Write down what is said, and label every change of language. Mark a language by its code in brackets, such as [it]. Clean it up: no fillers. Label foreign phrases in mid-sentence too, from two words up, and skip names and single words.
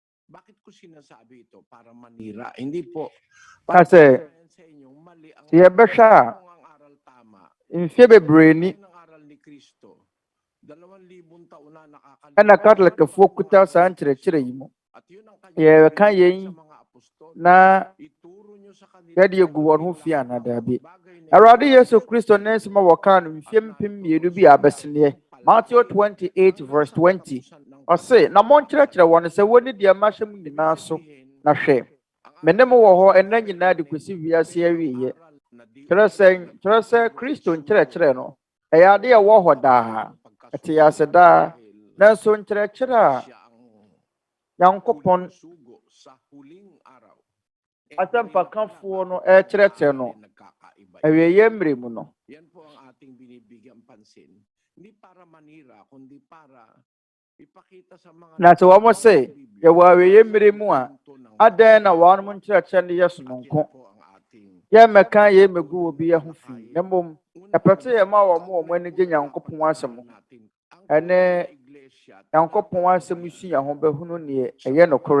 [tl] Bakit ko sinasabi ito? Para manira. Hindi po. Kasi, sa inyong mali ang [ak] sɛ yɛbɛhwɛ a, [tl] kung ang aral tama. [ak] mfeɛ bebree ni [tl] Ng aral ni Kristo. 2,000 taon na nakakalimutan. [ak] ɛna Katolikfoɔ kuta saa nkyerɛkyerɛ yi mu. [tl] At yun ang [ak] Yɛka [tl] kanyang [ak] yɛn [tl] sa mga apostol. [ak] na [tl] Ituro nyo sa kanila [ak] yɛde yɛgu wɔn ho fi anaa daabi. [tl] bagay na [ak] Awurade Yesu Kristo ne nsɛm a wɔkaa no mfeɛ mpem mmienu bi a abɛseneɛ. Matthew 28 verse 20. Ɔse, na monkyerɛkyerɛ wɔn sɛ wɔnni deɛ mahyɛ mu nyinaa so na hwɛ. Me ne mo wɔ hɔ ɛnna nyinaa de kɔsi wiase awieeɛ. Kyerɛ sɛ Kristo nkyerɛkyerɛ no, ɛyɛ ade a ɛwɔ hɔ daa. Ɛte yɛ ase daa. Nanso nkyerɛkyerɛ a Nyankopɔn asɛmpakafoɔ no ɛkyerɛkyerɛ no, awieeɛ mmere mu no. [tl] Yan po ang ating binibigyan pansin. Hindi para manira, kundi para ipakita sa mga [ak] Na sɛ wɔn sɛ yɛwɔ awieeɛ mmere mu a, adɛn na wɔn nkyerɛkyerɛ no yɛ sononko. Yɛmmɛka yɛmmɛgu obi ho fi. Na mmom, ɛpɛ sɛ yɛma wɔn ani gye Nyankopɔn asɛm ho. Ɛne Nyankopɔn asɛm si yɛn ho bɛhunu neɛ ɛyɛ nokorɛ.